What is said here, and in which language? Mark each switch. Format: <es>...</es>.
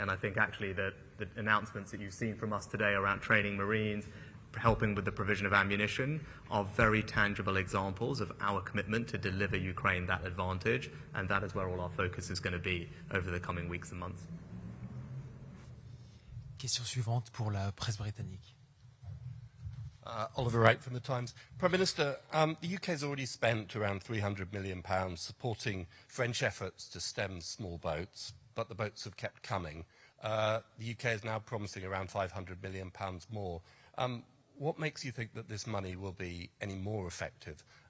<en>And I think actually the announcements that you've seen from us today around training Marines, helping with the provision of ammunition, are very tangible examples of our commitment to deliver Ukraine that advantage. And that is where all our focus is going to be over the coming weeks and months.</en> <fr>Question suivante pour la presse britannique.</fr> <en>Oliver Wright from The Times. Prime Minister, the UK has already spent around £300 million supporting French efforts to stem small boats, but the boats have kept coming. The UK is now promising around £500 million more. What makes you think that this money will be any more effective?</en>